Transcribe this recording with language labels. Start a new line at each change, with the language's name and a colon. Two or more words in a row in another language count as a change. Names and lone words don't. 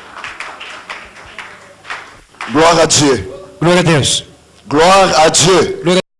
French: Gloire à Dieu.
Portuguese: Glória a Deus.
French: Gloire à Dieu.
Portuguese: Glória